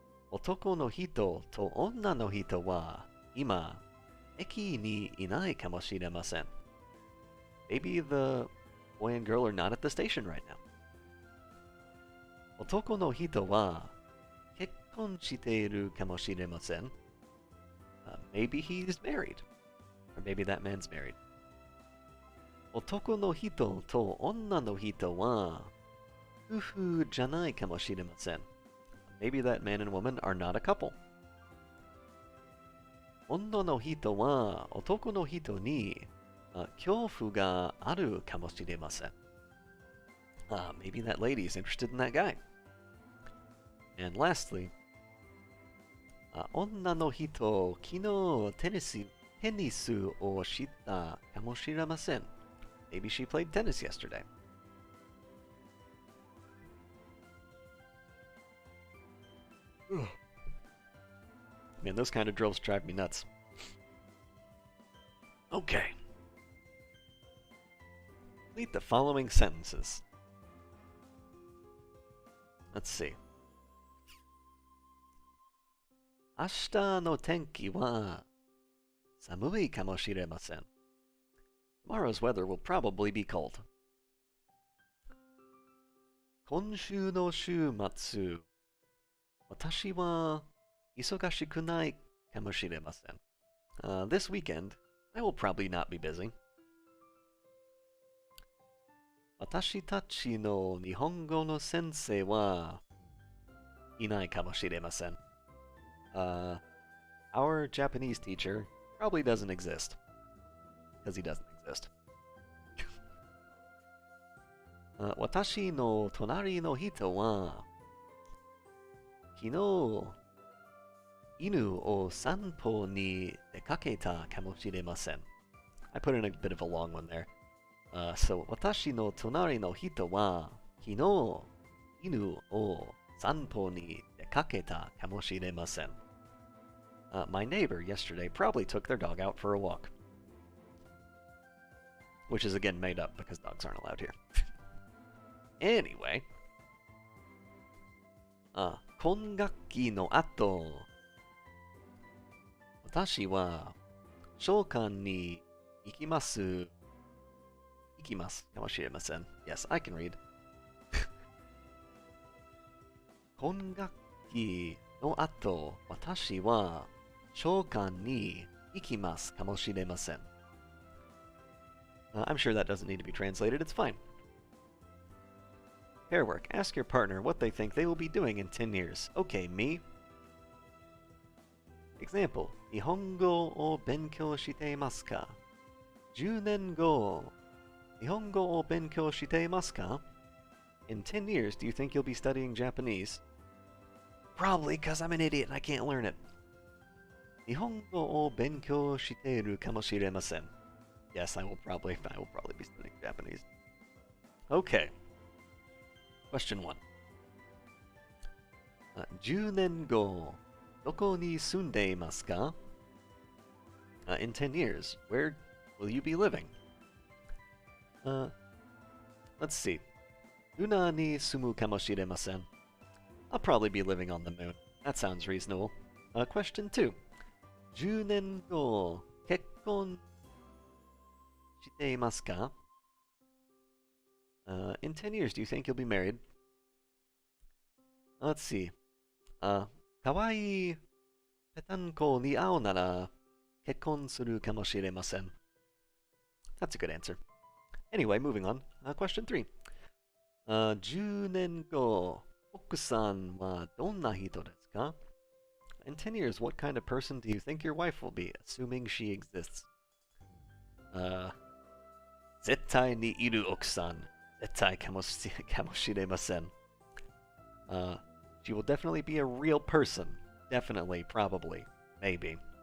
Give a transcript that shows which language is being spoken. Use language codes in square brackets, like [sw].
[ja] 男の人と女の人は今駅にいないかもしれません. [en] Maybe the boy and girl are not at the station right now. [ja] 男の人は結婚しているかもしれません. [en] Maybe he's married. Or maybe that man's married. [ja] 男の人と女の人は夫婦じゃないかもしれません. [en] Maybe that man and woman are not a couple. [ja] 女の人は男の人に恐怖があるかもしれません. [en] Maybe that lady is interested in that guy. And lastly, [ja] 女の人、昨日テニスをしたかもしれません. [en] Maybe she played tennis yesterday. Man, those kind of drills drive me nuts. Okay. Complete the following sentences. Let's see. [ja] 明日の天気は寒いかもしれません. [en] Tomorrow's weather will probably be cold. [ja] 今週の週末、私は忙しくないかもしれません. [en] This weekend, I will probably not be busy. [ja] 私たちの日本語の先生はいないかもしれません. [en] Our Japanese teacher probably doesn't exist. Because he doesn't exist. [ja] 私の隣の人は昨日犬を散歩に出かけたかもしれません. [en] I put in a bit of a long one there. [ja] So 私の隣の人は昨日犬を散歩に出かけたかもしれません. [en] My neighbor yesterday probably took their dog out for a walk. Which is again made up because dogs aren't allowed here. Anyway. [ja] 今学期の後、私は召喚に行きます。行きますかもしれません. [en] Yes, I can read. [ja] 今学期の後、私は召喚に行きますかもしれません. [en] I'm sure that doesn't need to be translated, it's fine. Pear Work. Ask your partner what they think they will be doing in 10 years. Okay, me. Example. [ja] 日本語を勉強していますか?10年後、日本語を勉強していますか? [en] In 10 years, do you think you'll be studying Japanese? Probably, because I'm an idiot and I can't learn it. [ja] 日本語を勉強しているかもしれません. [en] Yes, I will probably be studying Japanese. Okay. Question 1. [ja] 10年後、どこに住んでいますか? [en] In 10 years, where will you be living? Let's see. [ja] ルナに住むかもしれません. [en] I'll probably be living on the moon. That sounds reasonable. Question 2. [ja] 10年後、結婚していますか? [en] In 10 years, do you think you'll be married? Let's see. [ja] かわいいぺたんこに会うなら結婚するかもしれません. [en] That's a good answer. Anyway, moving on. Question 3. [ja] 10年後、奥さんはどんな人ですか? [en] In 10 years, what kind of person do you think your wife will be, assuming she exists? [ja] 絶対にいる奥さん.絶対かもしれません. [en] She will definitely be a real person. Definitely, probably, maybe.